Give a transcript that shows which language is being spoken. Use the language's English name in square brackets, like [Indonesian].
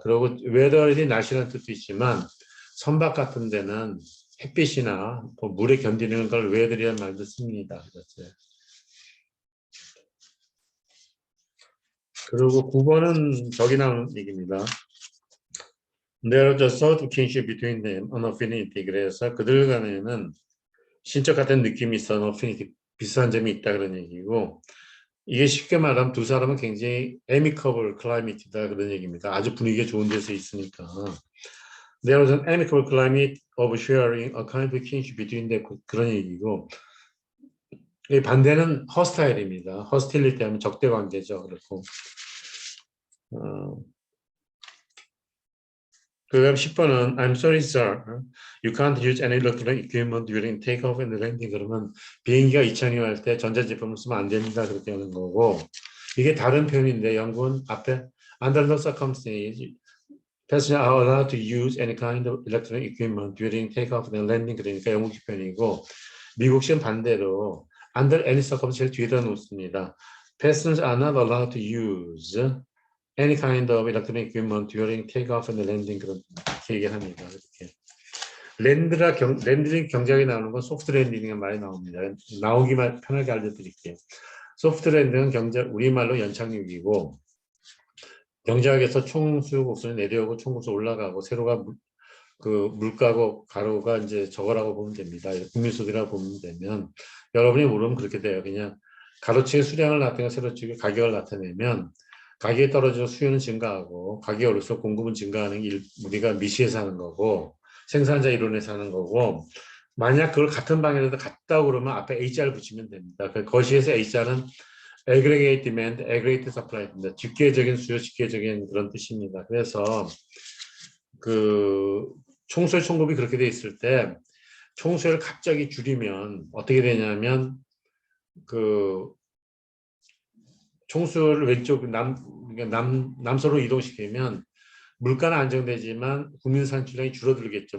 [Korean] 그리고 weather이 날씨라는 뜻도 있지만 선박 같은 데는 햇빛이나 뭐 물에 견디는 걸 weather이라는 말도 씁니다. 그렇죠. 그리고 9번은 저기 나오는 얘기입니다. [English] There's a sort of kinship between them, an affinity. [Korean] 그래서 그들 간에는 신적 같은 느낌이 있어, affinity, 비슷한 점이 있다 그런 얘기고 이게 쉽게 말하면 두 사람은 굉장히 amicable climate이다 그런 얘기입니다. 아주 분위기가 좋은 데서 있으니까. [English] There was an amicable climate of sharing a kind of kinship between them. [Korean] 그런 얘기고 이 반대는 hostile입니다. hostility 하면 적대 관계죠. 그렇고 어, 그다음 10번은 [English] I'm sorry, sir. You can't use any electronic equipment during takeoff and landing. [Korean] 그러면 비행기가 이착륙할 때 전자제품을 쓰면 안 됩니다. 그렇게 하는 거고 이게 다른 표현인데 영국은 앞에 [English] under no circumstances passengers are allowed to use any kind of electronic equipment during takeoff and landing. [Korean] 그러니까 영국식 표현이고 미국식은 반대로 [English] under any circumstances [Korean] 뒤에다 놓습니다. [English] Passengers are not allowed to use any kind of electronic equipment during takeoff and landing [Korean] 그렇게 얘기를 합니다. 이렇게. 랜드링 경작이 나오는 건 소프트 랜딩이 많이 나옵니다. 나오기만 편하게 알려드릴게요. 소프트 랜딩은 경작 우리말로 연착륙이고 경작에서 총수 곡선이 내려오고 총구수 올라가고 세로가 그 물가고 가로가 이제 저거라고 보면 됩니다. 국민수기라고 보면 되면 여러분이 모르면 그렇게 돼요. 그냥 가로축의 수량을 나타내고 세로축의 가격을 나타내면 가격이 떨어져서 수요는 증가하고 가격이 올라서 공급은 증가하는 게 우리가 미시에서 하는 거고 생산자 이론에서 하는 거고 만약 그걸 같은 방향에서 같다고 그러면 앞에 H자를 붙이면 됩니다. 그 거시에서 H자는 aggregate demand, aggregate supply입니다. 집계적인 수요, 집계적인 그런 뜻입니다. 그래서 그 총수의 총급이 그렇게 돼 있을 때 총수를 갑자기 줄이면 어떻게 되냐면 그 총수를 왼쪽 남서로 이동시키면 물가는 안정되지만 국민 산출량이 줄어들겠죠.